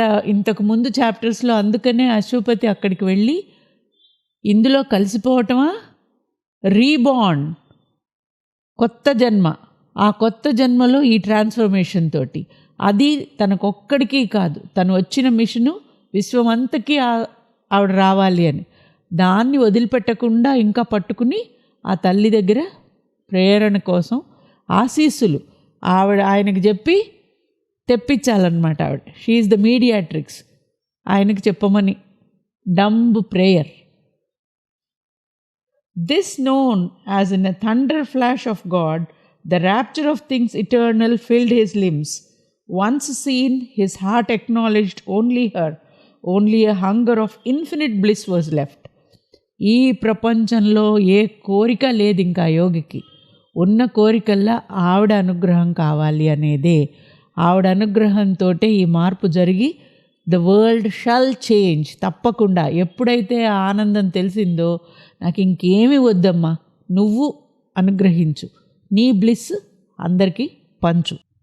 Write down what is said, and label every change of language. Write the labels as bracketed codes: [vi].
[te] ఇంతకు ముందు చాప్టర్స్లో అందుకనే అశ్వపతి అక్కడికి వెళ్ళి ఇందులో కలిసిపోవటమా, రీబార్న్, కొత్త జన్మ, ఆ కొత్త జన్మలో ఈ ట్రాన్స్ఫర్మేషన్ తోటి, అది తనకొక్కడికి కాదు, తను వచ్చిన మిషను విశ్వమంతకీ ఆవిడ రావాలి అని, దాన్ని వదిలిపెట్టకుండా ఇంకా పట్టుకుని ఆ తల్లి దగ్గర ప్రేరణ కోసం ఆశీస్సులు ఆయనకి చెప్పి తెప్పించాలన్నమాట. ఆవిడ [en] she is the mediatrix, [te] ఆయనకి చెప్పమని. [en] Dumb prayer. This known as in a thunder flash of God, the rapture of things eternal filled his limbs. Once seen, his heart acknowledged only her. Only a hunger of infinite bliss was left. [te] ఈ ప్రపంచంలో ఏ కోరిక లేదు ఇంకా యోగికి. ఉన్న కోరికల్లా ఆవిడ అనుగ్రహం కావాలి అనేదే. ఆవిడ అనుగ్రహంతో ఈ మార్పు జరిగి [en] The world shall change. [te] తప్పకుండా ఎప్పుడైతే ఆ ఆనందం తెలిసిందో, నాకు ఇంకేమీ వద్దమ్మా, నువ్వు అనుగ్రహించు, నీ బ్లిస్ అందరికీ పంచు.